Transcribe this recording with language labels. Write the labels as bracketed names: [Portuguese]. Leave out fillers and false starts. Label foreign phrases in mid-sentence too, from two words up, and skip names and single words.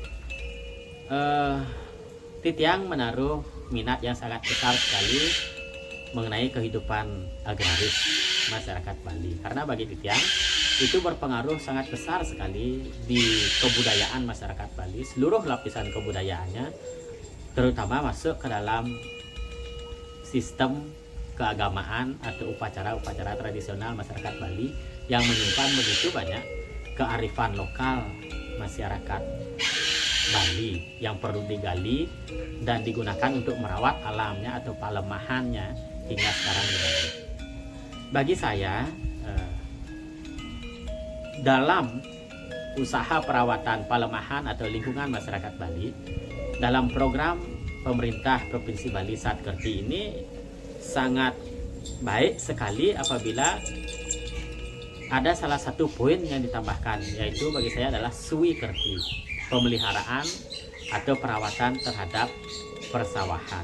[Indonesian] Titiang menaruh minat yang sangat besar sekali mengenai kehidupan agraris masyarakat Bali, karena bagi Titiang itu berpengaruh sangat besar sekali di kebudayaan masyarakat Bali, seluruh lapisan kebudayaannya, terutama masuk ke dalam sistem keagamaan atau upacara-upacara tradisional masyarakat Bali yang menyimpan begitu banyak kearifan lokal masyarakat Bali yang perlu digali dan digunakan untuk merawat alamnya atau palemahannya hingga sekarang di Bali. Bagi saya, dalam usaha perawatan palemahan atau lingkungan masyarakat Bali dalam program pemerintah Provinsi Bali Satkerti ini sangat baik sekali apabila ada salah satu poin yang ditambahkan, yaitu bagi saya adalah Suwi Kerti, pemeliharaan atau perawatan terhadap persawahan.